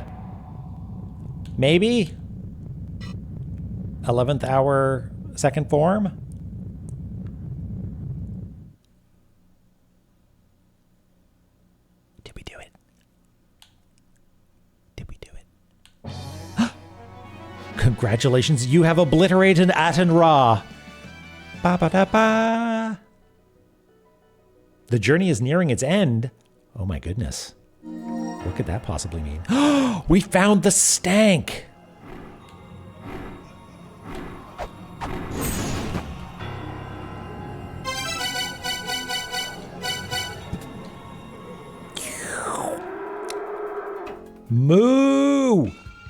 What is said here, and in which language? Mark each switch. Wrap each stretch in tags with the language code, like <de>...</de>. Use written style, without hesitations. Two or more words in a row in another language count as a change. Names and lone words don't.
<en>Maybe? 11th hour second form? Congratulations, you have obliterated Aten-Ra. Ba-ba-da-ba. The journey is nearing its end. Oh my goodness. What could that possibly mean? We found the stank. Moo!</en>